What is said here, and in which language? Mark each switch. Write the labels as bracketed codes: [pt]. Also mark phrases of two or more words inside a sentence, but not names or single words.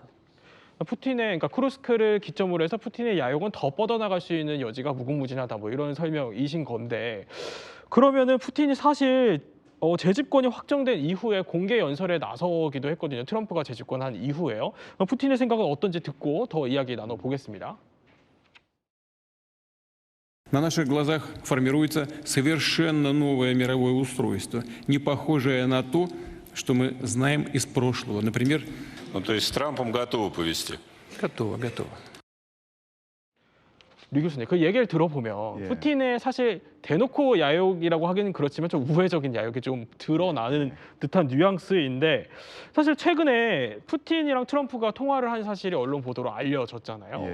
[ko] 푸틴의 그러니까 쿠르스크를 기점으로 해서 푸틴의 야욕은 더 뻗어나갈 수 있는 여지가 무궁무진하다 뭐 이런 설명이신 건데 그러면은 푸틴이 사실 재집권이 확정된 이후에 공개 연설에 나서기도 했거든요. 트럼프가 재집권한 이후에요. 푸틴의 생각은 어떤지 듣고 더 이야기 나눠보겠습니다. [ru] На наших глазах формируется совершенно новое мировое устройство, не похожее на то, что мы знаем из прошлого. Например, то есть с Трампом готовы повести? Готово. [ko] 류 교수님, 그 얘기를 들어보면 예. 푸틴의 사실 대놓고 야욕이라고 하기는 그렇지만 좀 우회적인 야욕이 좀 드러나는 듯한 뉘앙스인데 사실 최근에 푸틴이랑 트럼프가 통화를 한 사실이 언론 보도로 알려졌잖아요.